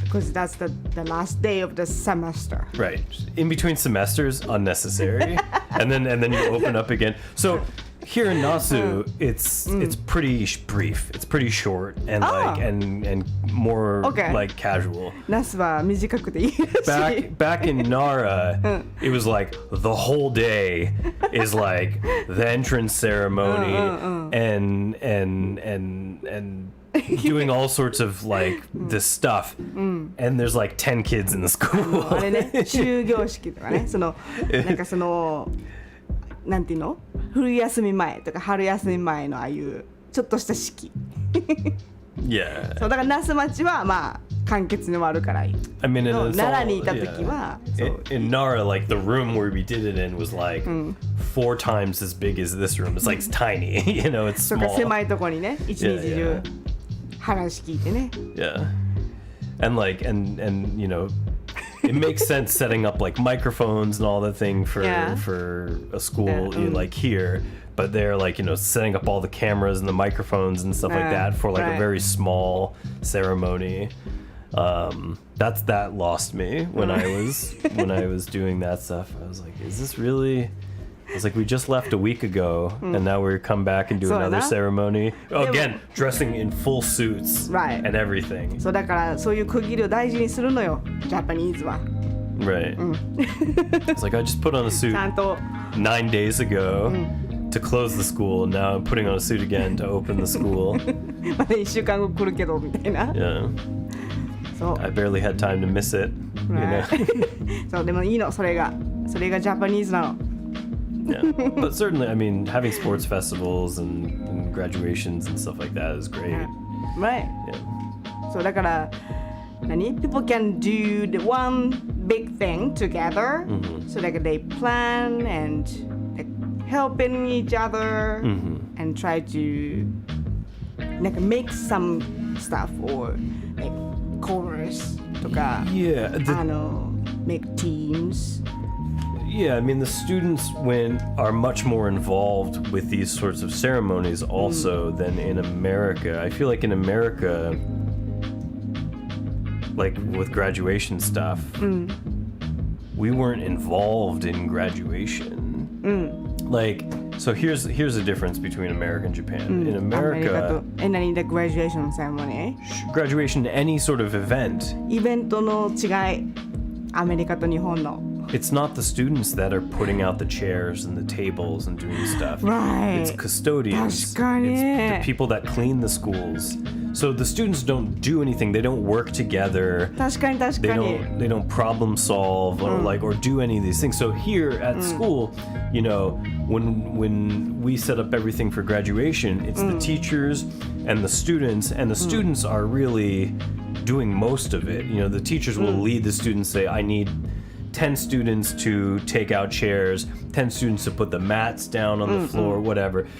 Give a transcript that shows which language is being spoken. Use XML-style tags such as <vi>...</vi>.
<en>Because that's the last day of the semester. Right. In between semesters, unnecessary. and then you open up again. So here in Nasu, it's pretty brief. It's pretty short and like and more like casual.</en> <ja>ナスは短くていいらしい。</ja> <en>Back in Nara, it was like the whole day is like the entrance ceremony and doing all sorts of like this stuff, and there's like 10 kids in the school.</en> <ja>あれね、終業式とかね、なんかなんていうの？冬休み前とか春休み前のああいうちょっとした式。</ja> <en>Yeah.</en> <ja>そうだから那須町はまあ簡潔に終わるからいい。</ja> <en>I mean, and it's</en> <ja>奈良に</ja> <en>all,</en> <ja>いた時は、そう</ja> <en>in Nara, like the room where we did it in was like 4 times as big as this room. It's like it's tiny, you know, it's</en> <ja>とか</ja> <en>small.</en> <ja>狭いとこにね、一日中 話聞いてね。</ja> <en>Yeah. And like and you know, it makes sense setting up like microphones and all that thing for a school like here, but they're like, you know, setting up all the cameras and the microphones and stuff like that for like a very small ceremony. That lost me when I was doing that stuff. I was like, is this really? I was like, we just left a week ago, and now we're come back and do another ceremony. Oh, again, dressing in full suits and everything.</en> <ja>そうだからそういう区切りを大事にするのよ、ジャパニーズは。</ja> <en>Right. It's like I just put on a suit</en> <ja>ちゃんと</ja> <en>9 days ago to close the school. Now I'm putting on a suit again to open the school.</en> <ja>まだ1週間後来るけどみたいな。</ja> <en>Yeah.</en> <ja>そう。</ja> <en>I barely had time to miss it. You know?</en> <ja>そうでもいいのそれがジャパニーズなの。</ja> <en>Yeah, but certainly, I mean, having sports festivals and graduations and stuff like that is great. Right. Yeah.</en> <ja>そうだから</ja> <en>people can do the one big thing together, so like they plan and like helping each other and try to like make some stuff or like chorus とか Yeah. make teams. Yeah, I mean, the students are much more involved with these sorts of ceremonies also than in America. I feel like in America, like with graduation stuff, we weren't involved in graduation. Like, so here's the difference between America and Japan. In America,</en> <ja>何で</ja> <en>graduation ceremony? graduation, any sort of event,</en> <ja>イベントの違い、アメリカと日本の。</ja> <en>it's not the students that are putting out the chairs and the tables and doing stuff. Right. It's custodians.</en> <ja>確かに。</ja> <en>It's the people that clean the schools. So the students don't do anything. They don't work together.</en> <ja>確かに確かに。</ja> <en>They don't problem solve or do any of these things. So here at school, you know, when we set up everything for graduation, it's the teachers and the students are really doing most of it. You know, the teachers will lead the students, say, I need 10 students to take out chairs, 10 students to put the mats down on the floor, whatever.</en>